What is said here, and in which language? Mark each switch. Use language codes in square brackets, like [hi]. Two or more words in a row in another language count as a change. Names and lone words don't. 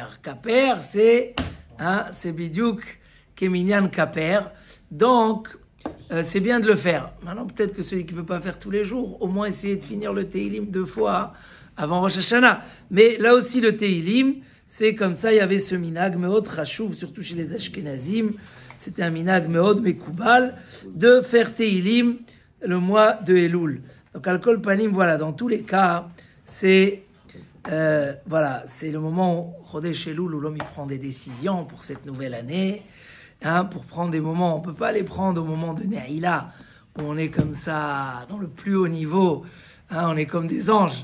[fr] Kaper, c'est [he] בדיוק כמניין כפר. [fr] Donc, c'est bien de le faire. Maintenant, peut-être que celui qui ne peut pas faire tous les jours, au moins essayer de finir le Teilim 2 fois avant Rosh Hashanah. Mais là aussi, le Teilim, c'est comme ça, il y avait ce [he] מנהג מאוד חשוב, [fr] surtout chez les Ashkenazim. C'était un [he] מנהג מאוד מקובל [fr] de faire Teilim le mois de Elul. Donc, [he] על כל פנים, [fr] voilà, dans tous les cas, c'est le moment où Chodesh Elul, où l'homme y prend des décisions pour cette nouvelle année, pour prendre des moments, on ne peut pas les prendre au moment de Ne'ila, où on est comme ça, dans le plus haut niveau, on est comme des anges.